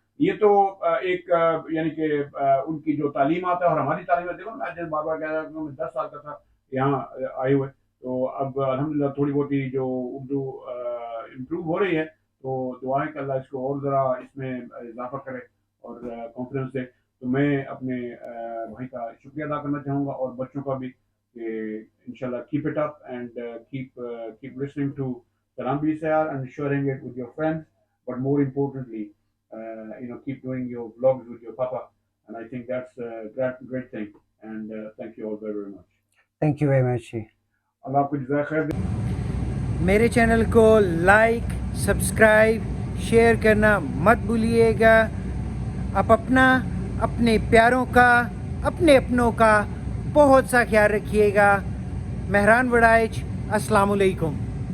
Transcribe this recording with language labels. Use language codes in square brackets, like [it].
[hi] ये तो एक यानी कि उनकी जो तालीमात है और हमारी तालीमात, देखो मैं जैसे बार बार कह रहा हूँ, मैं 10 साल का था यहाँ आए हुए, तो अब अल्हम्दुलिल्लाह थोड़ी बहुत ही जो उर्दू इम्प्रूव हो रही है, तो दुआएं कि अल्लाह इसको और ज़रा इसमें इजाफा करे और कॉन्फिडेंस दे। तो मैं अपने भाई का शुक्रिया अदा करना चाहूँगा और बच्चों का भी, कि इंशाल्लाह [en] Keep it up and keep listening to Salam BCR and sharing it with your friends, but more importantly, keep doing your vlogs with your papa, and I think that's a great thing. And thank you all very, very much. Thank you very much. [hi] Allah आपको जज़ाय खैर दे। मेरे channel को like, subscribe, share करना मत भूलिएगा। आप अपना, अपने प्यारों का, अपने अपनों का बहुत सा ख्याल रखिएगा। मेहरान वड़ाइच, अस्सलाम वालेकुम।